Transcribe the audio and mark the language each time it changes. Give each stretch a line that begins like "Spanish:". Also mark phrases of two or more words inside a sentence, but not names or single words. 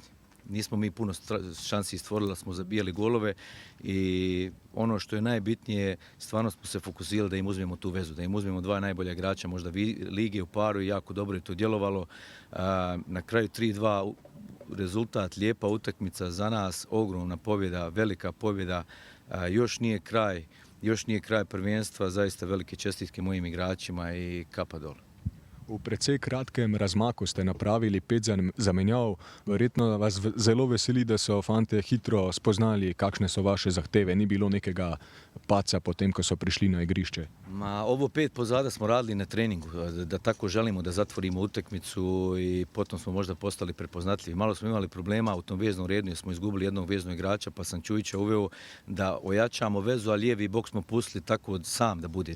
Bosnian: Nismo mi puno šansi stvorili, da smo zabijali golove i ono što je najbitnije, stvarno smo se fokusirali da im uzmemo tu vezu, da im uzmemo dva najbolja igrača, možda lige u paru i jako dobro je to djelovalo. Na kraju 3-2 rezultat, lijepa utakmica za nas, ogromna pobjeda, velika pobjeda, još nije kraj prvenstva, zaista velike čestitke mojim igračima i kapa dole.
Slovenian: V precej kratkem razmaku ste napravili 5 zamenjav. Verjetno vas zelo veseli, da so fantje hitro spoznali, kakšne so vaše zahteve. Ni bilo nekega paca potem, ko so prišli na igrišče.
Bosnian: Ovo 5 pozada smo radili na treningu, da tako želimo da zatvorimo utakmicu i potom smo možda postali prepoznatljivi. Malo smo imali problema u tom veznom redu jer smo izgubili jednog veznog igrača, pa sam Čujića uveo da ojačamo vezu, a lijevi bok smo pustili tako sam da bude.